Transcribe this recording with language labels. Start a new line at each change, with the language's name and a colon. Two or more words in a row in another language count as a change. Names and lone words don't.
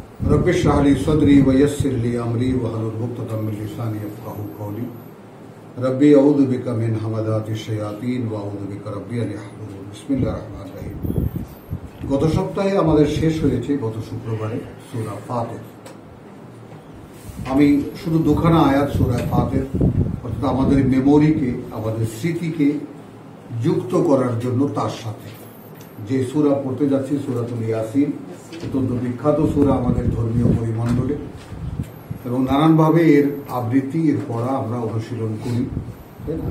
Arabic: رب اشرح لي صدري ويسر لي أمري واحلل عقدة من لساني يفقهوا قولي رب أعوذ بك من همزات الشياطين وأعوذ بك رب أن يحضرون. بسم الله الرحمن الرحيم.
Bangla: গত সপ্তাহে আমাদের শেষ হয়েছে গত শুক্রবারে সূরা ফাতির। আমি শুধু দুখানা আয়াত সূরা ফাতির অর্থাৎ আমাদের মেমোরিকে, আমাদের স্মৃতিকে যুক্ত করার জন্য তার সাথে যে সূরা পড়তে যাচ্ছি সূরাতুল ইয়াসিন, অত্যন্ত বিখ্যাত সূরা আমাদের ধর্মীয় পরিমণ্ডলে, এবং নানানভাবে এর আবৃত্তি, এর পড়া আমরা অনুশীলন করি, তাই না?